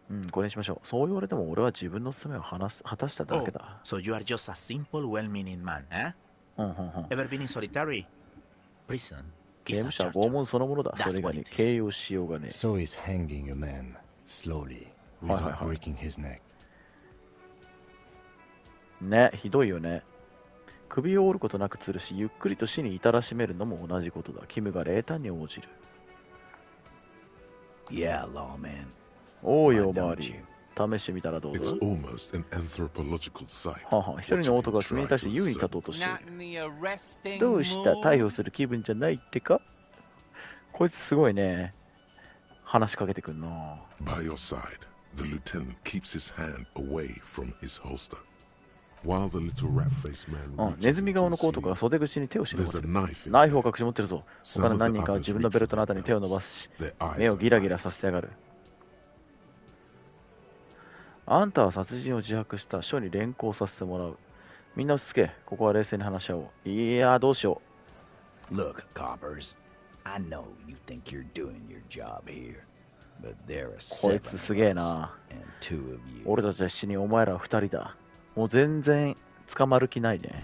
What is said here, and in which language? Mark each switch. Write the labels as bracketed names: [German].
[Japanese] これにしましょう。そう言われても俺は自分の罪を果たしただけだ。 [English] So you are just a simple, well-meaning man, eh? Ever been in solitary prison? [Japanese] 刑務所は拷問そのものだ。それ以外に形容しようがね。 [English] So is hanging a man slowly without breaking his neck. [Japanese] ね、ひどいよね。首を折ることなく吊るし、ゆっくりと死に至らしめるのも同じことだ。キムが冷淡に応じる。 [English] Yeah, lawman. [Japanese] おうよ、おまわり。試してみたらどうぞ。 [English] It's almost an anthropological sight. [Japanese] 一人の男が君に対して優位に立とうとしている。どうした？逮捕する気分じゃないってか？こいつすごいね。話しかけてくんな。 [English] By your side, the lieutenant keeps his hand away from his holster. While the little rat-faced man [Japanese] ネズミ顔のコートから袖口に手を忍ばせる。ナイフを隠し持ってるぞ。他の何人かは自分のベルトのあたりに手を伸ばし、目をギラギラさせてやがる。あんたは殺人を自白した。署に連行させてもらう。みんな落ち着け。ここは冷静に話し合おう。いや、どうしよう。 [English] Look, coppers, I know you think you're doing your job here, but there are [Japanese] こいつすげえな。俺たちは7人、お前らは2人だ。もう全然捕まる気ないね。